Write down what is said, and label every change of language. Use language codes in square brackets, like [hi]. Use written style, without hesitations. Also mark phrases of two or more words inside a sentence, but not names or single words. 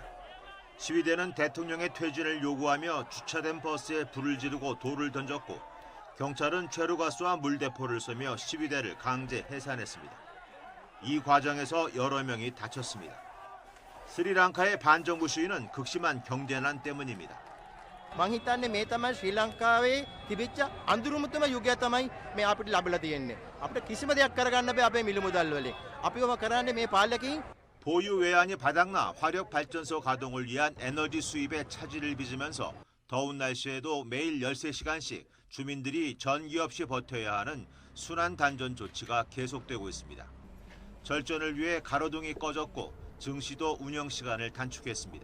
[ko] 시위대는 대통령의 퇴진을 요구하며 주차된 버스에 불을 지르고 돌을 던졌고, 경찰은 최루가스와 물대포를 쏘며 시위대를 강제 해산했습니다. 이 과정에서 여러 명이 다쳤습니다. 스리랑카의 반정부 시위는 극심한 경제난 때문입니다. [si] මං හිතන්නේ මේ තමයි ශ්‍රී ලංකාවේ තිබිච්ච අඳුරුමුතම යුගය තමයි මේ අපිට ලැබිලා තියෙන්නේ. අපිට කිසිම දෙයක් කරගන්න බෑ අපේ මිල මුදල් වලින්. අපිවම කරන්නේ මේ පාලකයන් [ko] 보유 외환이 바닥나 화력 발전소 가동을 위한 에너지 수입에 차질을 빚으면서 더운 날씨에도 매일 13시간씩 주민들이 전기 없이 버텨야 하는 순환 단전 조치가 계속되고 있습니다. 절전을 위해 가로등이 꺼졌고 증시도 운영 시간을 단축했습니다.